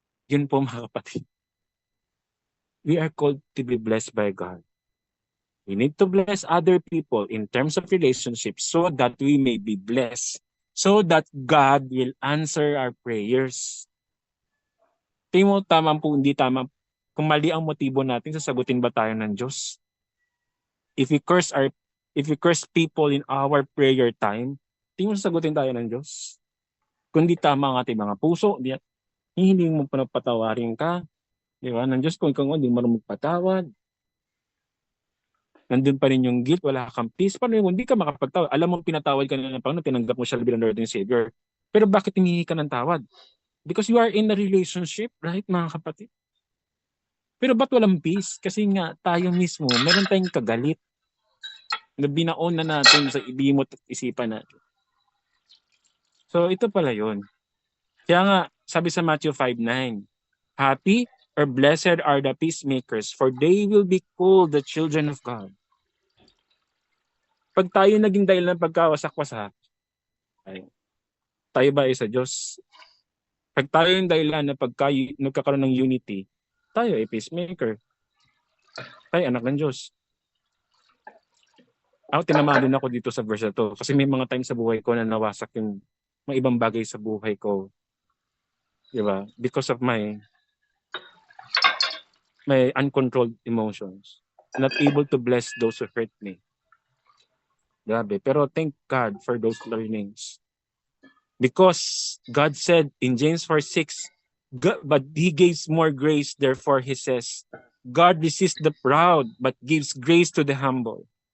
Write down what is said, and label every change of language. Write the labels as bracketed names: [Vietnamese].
[Filipino] Yun po, mga kapatid. [English] We are called to be blessed by God. We need to bless other people in terms of relationships so that we may be blessed, so that God will answer our prayers. [Filipino] Tingin mo, tama po, hindi tama. Kung mali ang motibo natin, sasagutin ba tayo ng Diyos? [English] If we curse people in our prayer time, [Filipino] tingin mo sasagutin tayo ng Diyos? Kung di tama ang ating mga puso, hindi mo panapatawarin ka, di ba? Ng Diyos, kung ikaw hindi mo magpatawad. nandun pa rin yung guilt, wala kang peace, paano yung hindi ka makapagtawad? Alam mo, pinatawad ka na ng Panginoon, tinanggap mo siya bilang Lord and Savior. Pero bakit humihingi ka ng tawad? [English] Because you are in a relationship, right, mga kapatid? [Filipino] Pero ba't walang peace? Kasi nga, tayo mismo, meron tayong kagalit na binaon na natin sa ibimot at isipan natin. So, ito pala yun. Kaya nga, sabi sa [English] Matthew 5:9, happy or blessed are the peacemakers, for they will be called the children of God. [Filipino] Pag tayo naging dahil ng pagkawasak-wasak, tayo ba ay sa Diyos? Pag tayo yung dahilan na nagkakaroon ng unity, tayo ay peacemaker. Tayo anak ng Diyos. Ako, tinamaan din ako dito sa verse na to. Kasi may mga times sa buhay ko na nawasak yung mga ibang bagay sa buhay ko. Diba? [English] Because of my uncontrolled emotions. Not able to bless those who hurt me. Grabe. Pero thank God for those learnings. Because God said in James 4:6, but He gives more grace, therefore He says, God resists the proud, but gives grace to the humble.